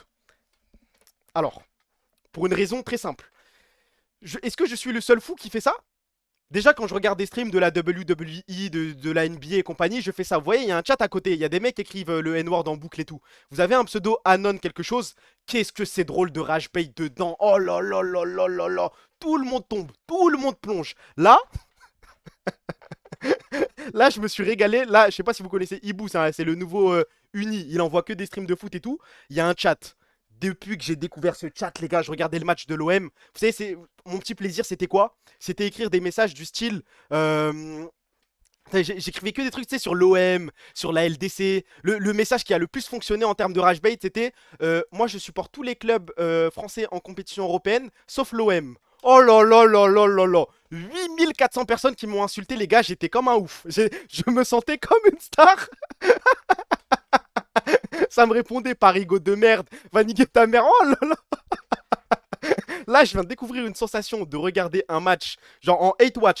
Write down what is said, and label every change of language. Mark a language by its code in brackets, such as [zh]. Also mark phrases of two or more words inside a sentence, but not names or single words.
[fr] Alors, pour une raison très simple. Est-ce que je suis le seul fou qui fait ça? Déjà, quand je regarde des streams de la WWE, de la NBA et compagnie, je fais ça. Vous voyez, il y a un chat à côté. Il y a des mecs qui écrivent le N-word en boucle et tout. Vous avez un pseudo Anon quelque chose. Qu'est-ce que c'est drôle de [en] rage bait [fr] dedans. Oh là là là là là là. Tout le monde tombe. Tout le monde plonge. Là... Là, je me suis régalé. Là, je sais pas si vous connaissez Ibu, c'est le nouveau Uni. Il envoie que des streams de foot et tout. Il y a un chat. Depuis que j'ai découvert ce chat, les gars, je regardais le match de l'OM. Vous savez, mon petit plaisir, c'était quoi? C'était écrire des messages du style. J'écrivais que des trucs, tu sais, sur l'OM, sur la LDC. Le message qui a le plus fonctionné en termes de [en] rage bait, [fr] c'était moi, je supporte tous les clubs français en compétition européenne, sauf l'OM. Oh là là là là là là. 8400 personnes qui m'ont insulté, les gars, j'étais comme un ouf. Je me sentais comme une star. Ça me répondait, parigo de merde, va niquer ta mère. Oh là là. Là, je viens de découvrir une sensation de regarder un match, genre en 8 watch.